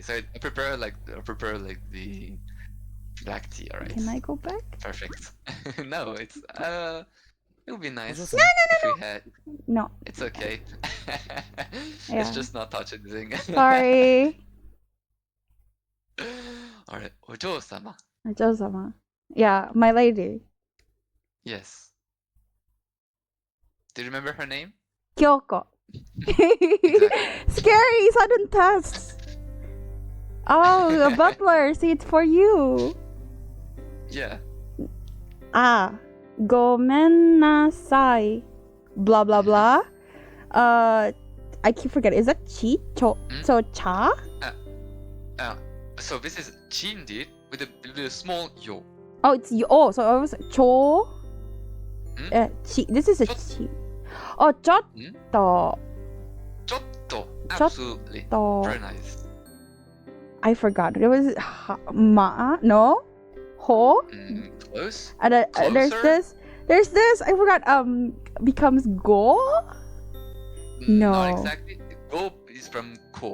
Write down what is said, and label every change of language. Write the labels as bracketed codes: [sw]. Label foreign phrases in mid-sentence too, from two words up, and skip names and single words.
[en] So I prepare like the black tea. Alright. Can I go back? Perfect. No, it would be nice. No. If we had. No. It's okay. Yeah. Let's just not touch anything. Sorry. Alright, ojo-sama. Ojo-sama. Yeah, my lady. Yes. Do you remember her name? Kyoko. Scary sudden tests. Oh, the butler. See, it's for you. Yeah. Gomennasai. Blah blah blah. I keep forgetting. Is that chi? So cha? So this is chi indeed with a small yo. Oh, it's yo. Oh, so it was cho. Chi. This is a chi. Oh, chotto. Chotto. Absolutely. Very nice. I forgot. It was ma. No. Ho. Close. And there's this. I forgot. Becomes go. No. Not exactly. Go is from ko.